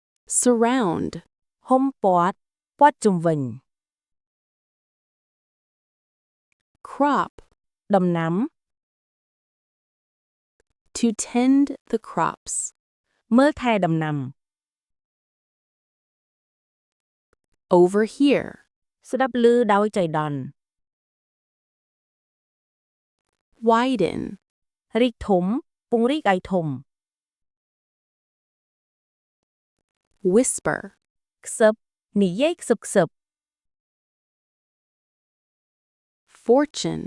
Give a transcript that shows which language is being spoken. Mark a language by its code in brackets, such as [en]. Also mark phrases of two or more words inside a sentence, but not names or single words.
[en] surround, [km] ហ៊ុំព័ទ្ធព័ទ្ធជុំវិញ [en] crop, [km] ដំណាំ [en] to tend the crops, [km] មើលថែដំណាំ [en] over here, [km] ស្ដាប់ឮដោយចៃដន្យ [en] widen, [km] រីកធំពង្រីកឲ្យធំ [en] whisper, [km] ខ្សឹបនិយាយខ្សឹបខ្សឹប [en] fortune,